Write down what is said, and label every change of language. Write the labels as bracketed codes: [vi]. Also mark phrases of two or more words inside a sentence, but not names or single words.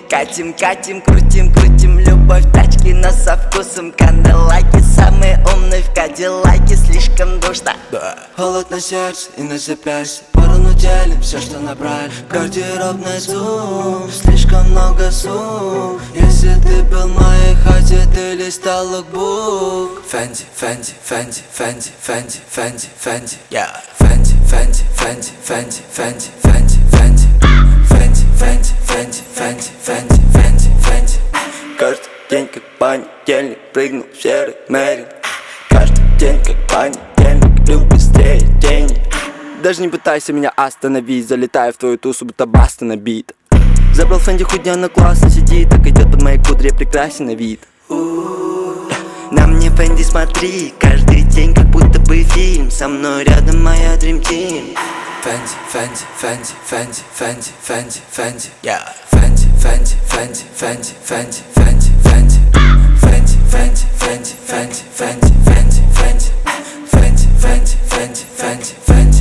[ru] Катим, катим, крутим, крутим, любовь тачки, но со вкусом канделаки. Самые умные в кадиллаке, слишком душно. Холод на сердце и на запястье, пору делим все, что набрали. Гардеробный зум, слишком много сумм. Если ты был в моей хате, ты листал лукбук. Фенди, Фенди, Фенди, Фенди, Фенди, Фенди, Фенди, yeah. Фенди, Фенди, Фенди, Фенди, Фенди, Фенди, Фенди, Фенди, Фенди, Фенди, Фенди, Фенди, Фенди, Фенди. Каждый день как понедельник, прыгнул в серый Мэри. Каждый день как понедельник, люблю быстрее денег. Даже не пытайся меня остановить, залетаю в твою тусу, будто баста набит. Забрал Фенди хуйня, но классно сидит, так идет под моей кудре, прекрасен на вид. На мне Фенди смотри, каждый день как будто бы фильм. Со мной рядом моя [en] Dream Team. [ru] Фенди, Фенди, Фенди, Фенди, Фенди, Фенди, Фенди, yeah. Фенди, Фенди, Фенди, Фенди, Фенди, Фенди, Фенди, Фенди, Фенди, Фенди, Фенди, Фенди, Фенди, Фенди, Фенди, Фенди, Фенди, Фенди.